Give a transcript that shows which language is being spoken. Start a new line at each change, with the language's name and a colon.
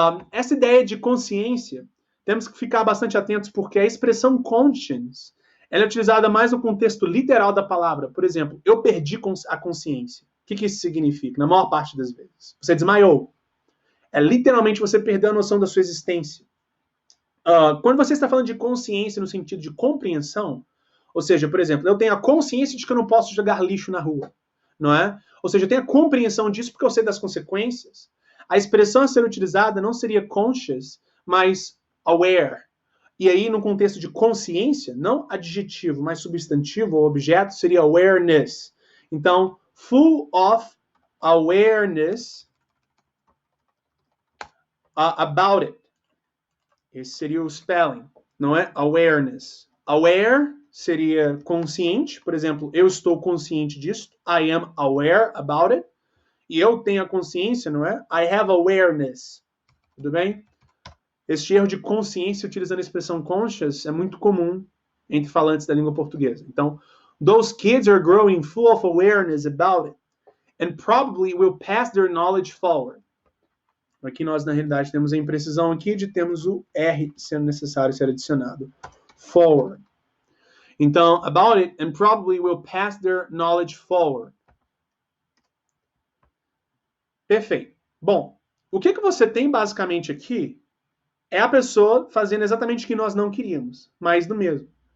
Portuguese: Essa ideia de consciência, temos que ficar bastante atentos porque a expressão conscience, ela é utilizada mais no contexto literal da palavra. Por exemplo, eu perdi a consciência. O que isso significa? Na maior parte das vezes. Você desmaiou. É literalmente você perdeu a noção da sua existência. Quando você está falando de consciência no sentido de compreensão, ou seja, por exemplo, eu tenho a consciência de que eu não posso jogar lixo na rua, não é? Ou seja, eu tenho a compreensão disso porque eu sei das consequências. A expressão a ser utilizada não seria conscious, mas aware. E aí, no contexto de consciência, não adjetivo, mas substantivo ou objeto, seria awareness.
English: Então, full of awareness about it.
Portuguese: Esse seria o spelling, não é? Awareness. Aware seria consciente, por exemplo, eu estou consciente disso.
English: I am aware about it.
Portuguese: E eu tenho a consciência, não é?
English: I have awareness.
Portuguese: Tudo bem? Este erro de consciência utilizando a expressão conscious é muito comum entre falantes da língua portuguesa.
English: Então, those kids are growing full of awareness about it and probably will pass their knowledge forward.
Portuguese: Aqui nós, na realidade, temos a imprecisão aqui de termos o R sendo necessário ser adicionado.
English: Forward. Então, about it and probably will pass their knowledge forward.
Portuguese: Perfeito. Bom, o que você tem basicamente aqui é a pessoa fazendo exatamente o que nós não queríamos, mais do mesmo.